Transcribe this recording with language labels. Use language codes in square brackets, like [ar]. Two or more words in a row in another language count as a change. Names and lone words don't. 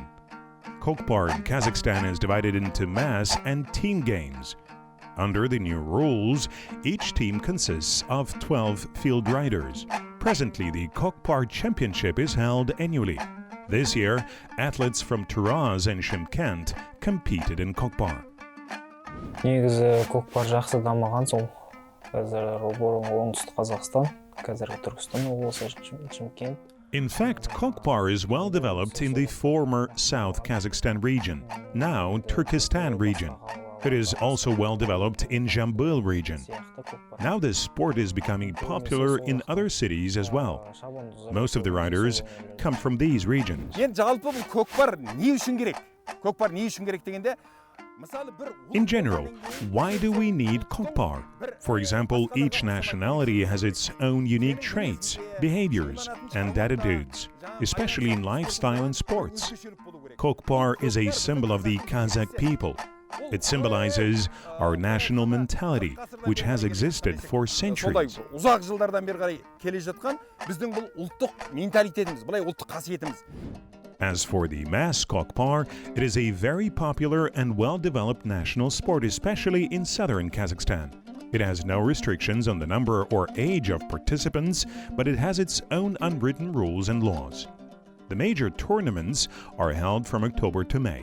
[en] Kokpar in Kazakhstan is divided into mass and team games. Under the new rules, each team consists of 12 field riders. Presently, the Kokpar Championship is held annually. This year, athletes from Taraz and Shymkent competed in Kokpar. [kk] Негізі Kokpar жақсы дамыған сол. Қазір бұрын оңтүстік Қазақстан, қазіргі Түркістан облысы, Шымкент. [en] In fact, Kokpar is well developed in the former South Kazakhstan region, now Turkestan region. It is also well developed in Jambul region. Now this sport is becoming popular in other cities as well. Most of the riders come from these regions. [kk] Енді жалпы бұл көкпар не үшін керек? Көкпар не үшін керек дегенде, мысалы бір [en] In general, why do we need Kokpar? For example, each nationality has its own unique traits, behaviors, and attitudes, especially in lifestyle and sports. Kokpar is a symbol of the Qazaq people. It symbolizes our national mentality, which has existed for centuries. [kk] Ұзақ жылдардан бері қарай келе жатқан біздің бұл ұлттық менталитетіміз, бұлай ұлттық қасиетіміз. [en] As for the mass Kokpar, it is a very popular and well-developed national sport, especially in southern Kazakhstan. It has no restrictions on the number or age of participants, but it has its own unwritten rules and laws. The major tournaments are held from October to May.